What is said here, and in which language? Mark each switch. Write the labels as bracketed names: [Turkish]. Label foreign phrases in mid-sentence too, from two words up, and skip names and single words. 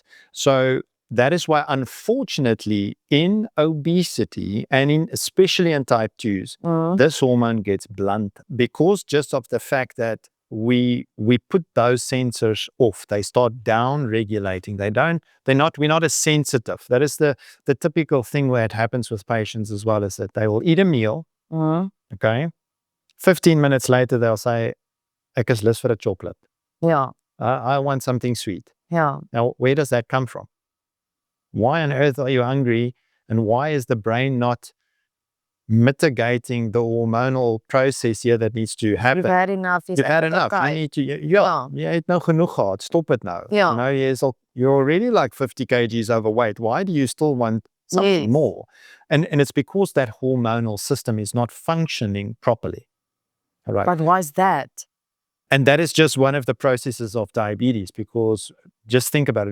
[English] So that is why, unfortunately, in obesity and especially in type 2s, this hormone gets blunt because just of the fact that we put those sensors off. They start down regulating. We're not as sensitive. That is the typical thing where it happens with patients as well, is that they will eat a meal. Okay. 15 minutes later, they'll say, [Afrikaans] ek is lus vir 'n chocolate. [English] Yeah. I want something sweet. Yeah. Now, where does that come from? Why on earth are you hungry? And why is the brain not mitigating the hormonal process here that needs to happen? You've had enough. You've had enough. You need to, [Afrikaans] jy het nou genoeg gehad. [English] Stop it now. Yeah. You're already like 50 kgs overweight. Why do you still want something more? And it's because that hormonal system is not functioning properly. All right. But why is that? And that is just one of the processes of diabetes, because just think about it.